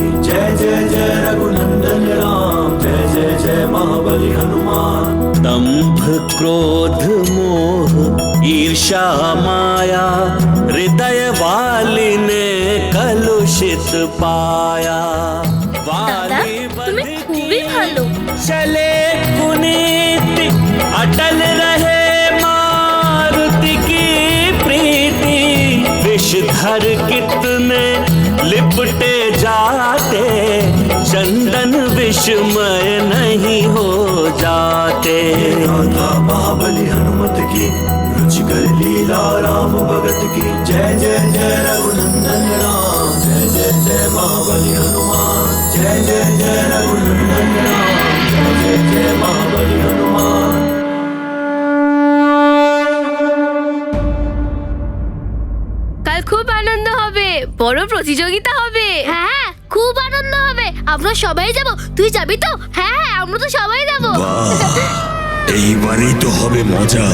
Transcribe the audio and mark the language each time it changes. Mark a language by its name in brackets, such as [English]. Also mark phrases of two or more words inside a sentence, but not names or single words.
[Hindi] जय जय जय रघुनंदन राम, जय जय जय महाबली हनुमान। दंभ क्रोध मोह ईर्षा माया, हृदय वाली ने कलुषित पाया। [Bangla] দাদা তুমি খুবই ভালো। [Hindi] चले पुनीति अटल रहे मारुति की प्रीति। विषधर कितने लिपटे जाते, चंदन विषमय नहीं हो जाते। गाथा महाबली हनुमत की, रुचिकर लीला राम भगत की। जय जय जय रघुनंदन राम, जय जय जय महाबली हनुमान। जय जय जय रघुनंदन राम, जय जय जय महाबली हनुमान। [Bangla] কাল খুব আনন্দ হবে, বড় প্রতিযোগিতা হবে। হ্যাঁ খুব আনন্দ হবে, আমরা সবাই যাব। তুই যাবি তো? হ্যাঁ হ্যাঁ আমরা তো সবাই যাব। এইবারেই তো হবে মজা।